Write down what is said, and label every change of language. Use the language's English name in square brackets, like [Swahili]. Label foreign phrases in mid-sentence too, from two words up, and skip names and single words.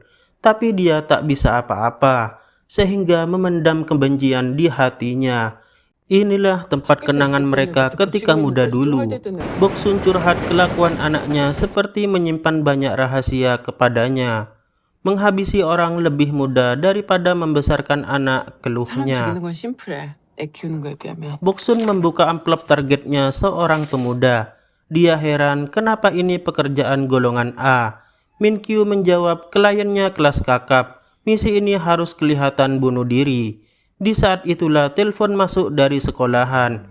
[Indonesian] Tapi dia tak bisa apa-apa, sehingga memendam kebencian di hatinya. Inilah tempat kenangan mereka ketika muda dulu. Boksun curhat kelakuan anaknya seperti menyimpan banyak rahasia kepadanya. Menghabisi orang lebih muda daripada membesarkan anak, 사람 keluhnya. [Korean] 죽이는 건 심플해. 애 키우는 거에 비하면. [Indonesian] Boksun membuka amplop targetnya seorang pemuda. Dia heran kenapa ini pekerjaan golongan A. Min Kyu menjawab kliennya kelas kakap. Misi ini harus kelihatan bunuh diri. Di saat itulah telepon masuk dari sekolahan.